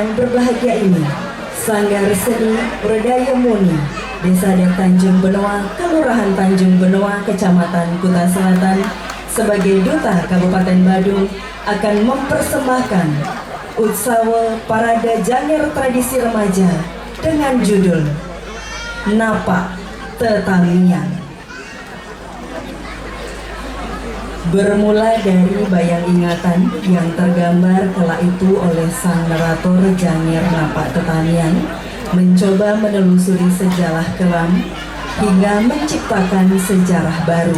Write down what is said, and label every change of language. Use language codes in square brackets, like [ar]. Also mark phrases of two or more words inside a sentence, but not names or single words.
[id] berbahagia ini, Sanggar Seni Berdaya Muni Desa Adat Tanjung Benoa, Kelurahan Tanjung Benoa, Kecamatan Kuta Selatan sebagai duta Kabupaten Badung akan mempersembahkan Utsawa Parade Janger Tradisi Remaja dengan judul Napa Tetamian. Bermula dari bayang ingatan yang tergambar kala itu oleh sang narator Janger Napa Tetamian, mencoba menelusuri sejarah kelam hingga menciptakan sejarah baru.